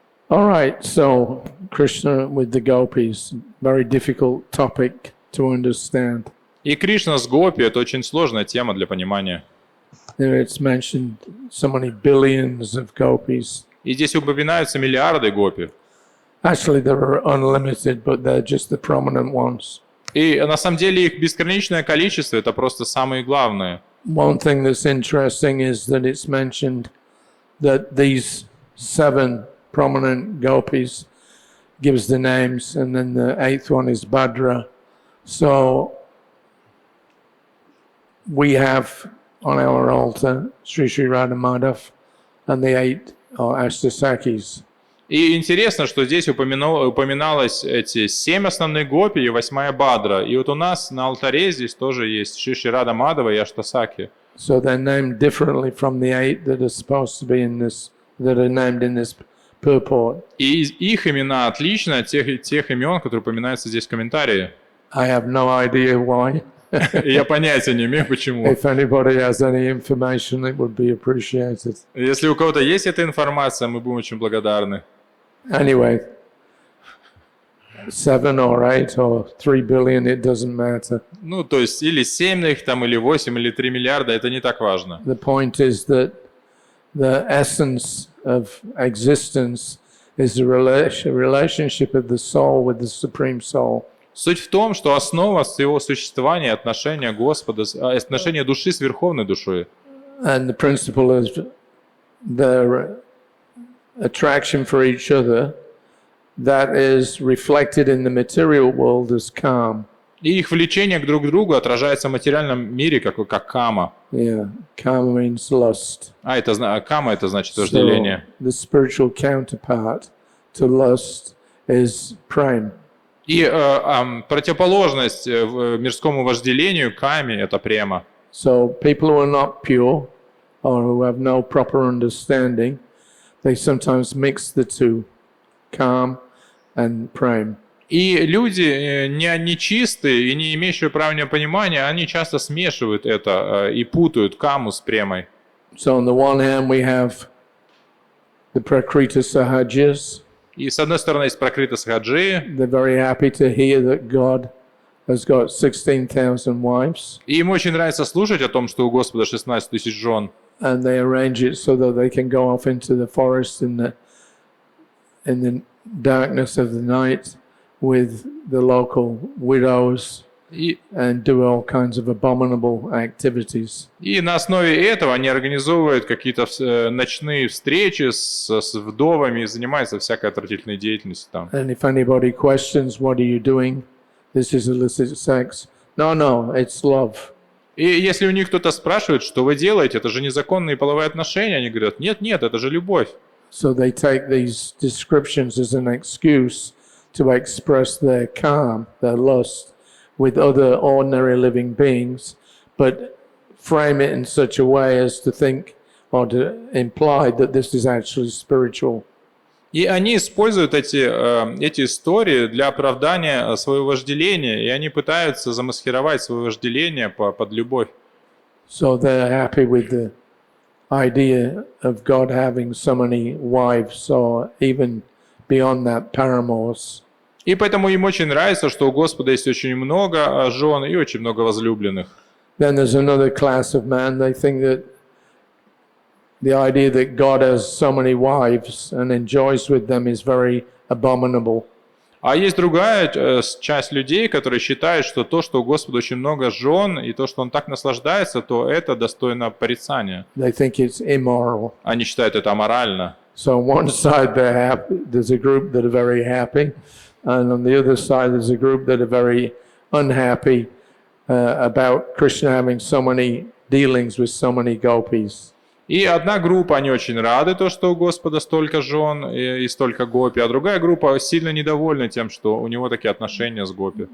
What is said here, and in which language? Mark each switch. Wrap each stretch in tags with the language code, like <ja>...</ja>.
<en>All right, so Krishna with the gopis, very difficult topic to understand.</en> <ru>И Кришна с гопи — это очень сложная тема для понимания.</ru> <en>There it's mentioned so many billions of gopis.</en> <ru>И здесь упоминаются миллиарды гопи.</ru> <en>Actually, there are unlimited, but they're just the prominent ones.</en> <ru>И на самом деле их бесконечное количество — это просто самые главные.</ru> <en>One thing that's interesting is that it's mentioned that these 7 prominent gopis gives the names, and then the 8th one is Bhadra. So we have on our altar Sri Radha Madhav, and the 8 are Ashtasakis.</en> <ru>И интересно, что здесь упоминалось эти 7 основных гопи и 8-я Бадра. И вот у нас на алтаре здесь тоже есть Шри Рада Мадхава и Аштасаки.</ru> <en>So they're named differently from the 8 that are supposed to be in this, that are named in this purport.</en> <ru>И их имена отличны от тех имен, которые упоминаются здесь в комментарии.</ru> <en>I have no idea why.</en> <ru>И я понятия не имею, почему.</ru> <en>If anybody has any information, it would be appreciated.</en> <ru>Если у кого-то есть эта информация, мы будем очень благодарны.</ru> <en>Anyway, 7 or 8 or 3 billion, it doesn't matter.</en> <ru>Ну, то есть или 7 их там, или 8, или 3 миллиарда, это не так важно.</ru> <en>The point is that the essence of existence is the relationship of the soul with the Supreme Soul.</en> <ru>Суть в том, что основа своего существования — отношения Господа, отношения души с Верховной Душой.</ru> <en>And the principle is their attraction for each other that is reflected in the material world as calm.</en> <ru>И их влечение друг к другу отражается в материальном мире как кама.</ru> <en>Yeah, karma means lust.</en> <ru>Кама — это значит вожделение.</ru> <en>So the spiritual counterpart to lust is prema.</en> <ru>И противоположность мирскому вожделению каме — это према.</ru> <en>So people who are not pure or who have no proper understanding, they sometimes mix the two, calm and prema.</en> <ru>И люди нечистые и не имеющие правильного понимания, они часто смешивают это и путают каму с премой.</ru> <en>So on the one hand we have the Prakrita Sahajas.</en> <ru>И с одной стороны есть пракрита сахаджи.</ru> <en>They're very happy to hear that God has got 16,000 wives.</en> <ru>И им очень нравится слушать о том, что у Господа 16 тысяч жен.</ru> <en>And they arrange it so that they can go off into the forest in the darkness of the night with the local widows and do all kinds of abominable activities.</en> <ru>И на основе этого они организовывают какие-то ночные встречи с вдовами и занимаются всякой отвратительной деятельностью там.</ru> <en>And if anybody questions, what are you doing? This is illicit sex. No, it's love.</en> <ru>И если у них кто-то спрашивает, что вы делаете, это же незаконные половые отношения, они говорят, нет, это же любовь.</ru> <en>So they take these descriptions as an excuse to express their calm, their lust, with other ordinary living beings, but frame it in such a way as to think or to imply that this is actually spiritual.</en> <ru>И они используют эти истории для оправдания своего вожделения, и они пытаются замаскировать свое вожделение под любовь.</ru> <en>So they're happy with the idea of God having so many wives, or even beyond that, paramours.</en> <ru>И поэтому им очень нравится, что у Господа есть очень много жен и очень много возлюбленных.</ru> <en>Then there's another class of man. They think that the idea that God has so many wives and enjoys with them is very abominable.</en> <ru>А есть другая часть людей, которые считают, что то, что у Господа очень много жен, и то, что Он так наслаждается, то это достойно порицания.</ru> <en>They think it's immoral.</en> <ru>Они считают это аморально.</ru> <en>So on one side there's a group that are very happy, and on the other side there's a group that are very unhappy about Krishna having so many dealings with so many gopis.</en> <ru>И одна группа, они очень рады, то, что у Господа столько жен и столько гопи, а другая группа сильно недовольна тем, что у него такие отношения с гопи.</ru>